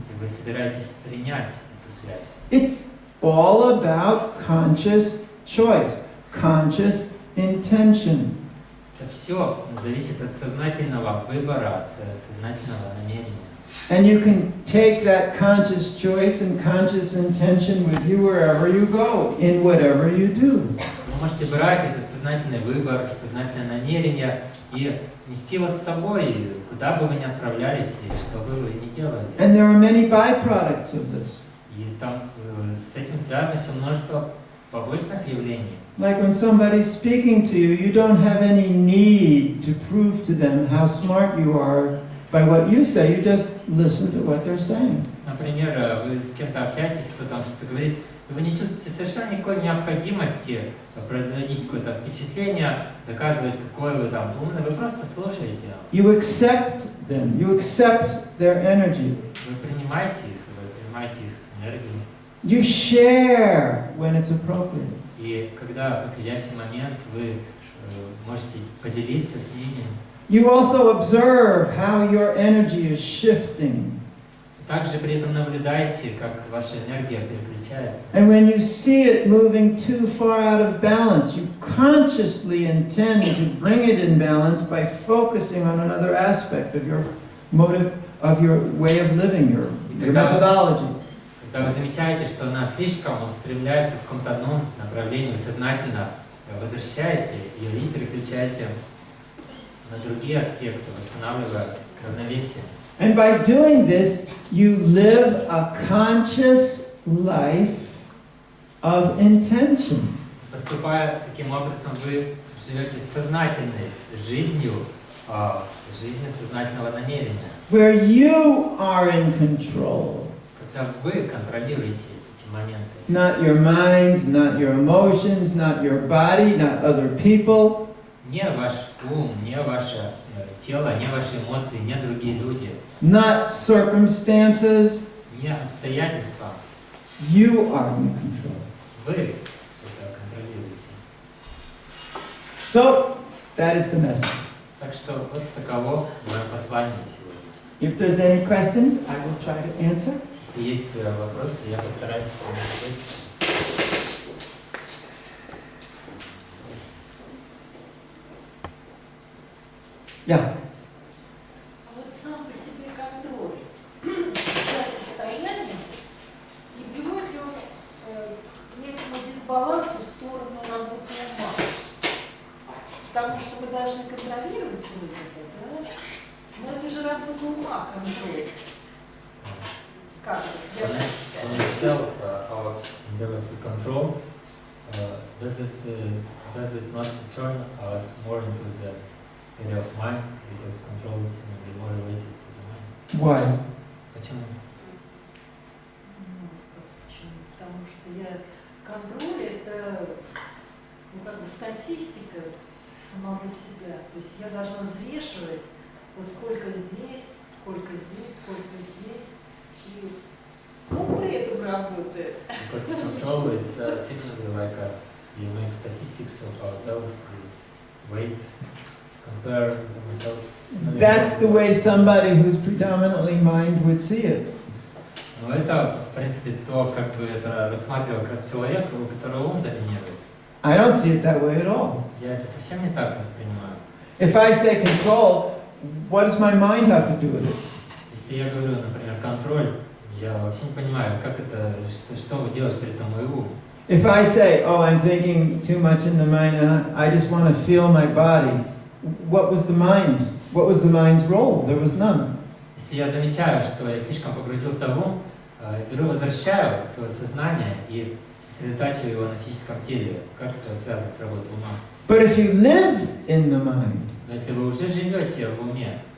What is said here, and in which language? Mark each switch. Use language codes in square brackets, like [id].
[ru] и вы собираетесь принять эту связь. [en] It's all about conscious choice, conscious intention. [ru] Это все зависит от сознательного выбора, от сознательного намерения. [en] And you can take that conscious choice and conscious intention with you wherever you go, in whatever you do. [ru] Вы можете брать этот сознательный выбор, сознательное намерение и нести его с собой, куда бы вы ни отправлялись и что бы вы ни делали. [en] And there are many byproducts of this. [ru] И там с этим связано еще множество побочных явлений. [en] Like when somebody's speaking to you, you don't have any need to prove to them how smart you are by what you say. You just listen to what they're saying. [ru] Например, вы с кем-то общаетесь, кто там что-то говорит, и вы не чувствуете совершенно никакой необходимости производить какое-то впечатление, доказывать, какой вы там умный, вы просто слушаете. [en] You accept them. You accept their energy. [ru] Вы принимаете их энергию. [en] You share when it's appropriate. [ru] И когда в подходящий момент вы можете поделиться с ними. [en] You also observe how your energy is shifting. [ru] Также при этом наблюдаете, как ваша энергия переключается. [en] And when you see it moving too far out of balance, you consciously intend to bring it in balance by focusing on another aspect of your motive, of your way of living, your methodology. [ru] Когда вы замечаете, что она слишком устремляется в каком-то одном направлении, вы сознательно возвращаете ее и переключаете на другие аспекты, восстанавливая равновесие. [en] And by doing this, you live a conscious life of intention. [ru] Поступая таким образом, вы живете сознательной жизнью, жизнью сознательного намерения. [en] Where you are in control. [ru] Когда вы контролируете эти моменты. [en] Not your mind, not your emotions, not your body, not other people. [ru] Не ваш ум, не ваше тело, не ваши эмоции, не другие люди. [en] Not circumstances. [ru] Не обстоятельства. [en] You are in control. [ru] Вы это контролируете. [en] So, that is the message. [ru] Так что вот таково мое послание сегодня. [en] If there's any questions, I will try to answer. [ru] Если есть вопросы, я постараюсь вам ответить. [en] Yeah. [ru] Вот сам по себе контроль для состояния не приводит ли он к некому дисбалансу в сторону работы ума? Потому что мы должны контролировать вроде бы, да? Но это же работа ума, контроль. Как это? [en] On itself, our endeavors to control, does it not turn us more into the area of mind, because control is maybe more related to the mind? Why? [ru] Почему? Ну, почему? Потому что контроль это, ну, как бы статистика самого себя. То есть я должна взвешивать, вот сколько здесь, сколько здесь, сколько здесь. И ум при этом работает. [en] Because control is similarly like you make statistics of ourselves, the weight, compare themselves. That's the way somebody who's predominantly mind would see it. [ru] Ну это, в принципе, то, как бы это рассматривал как раз человек, у которого ум доминирует. [en] I don't see it that way at all. [ru] Я это совсем не так воспринимаю. [en] If I say control, what does my mind have to do with it? [ru] Если я говорю, например, контроль, я вообще не понимаю, как это, что вы делаете при этом мой ум. [en] If I say, oh, I'm thinking too much in the mind and I just want to feel my body, what was the mind? What was the mind's role? There was none. [ru] Если я замечаю, что я слишком погрузился в ум, беру, возвращаю свое сознание и сосредотачиваю его на физическом теле. Как это связано с работой ума? [en] But if you live in the mind, [ru] Но если вы уже живете в уме,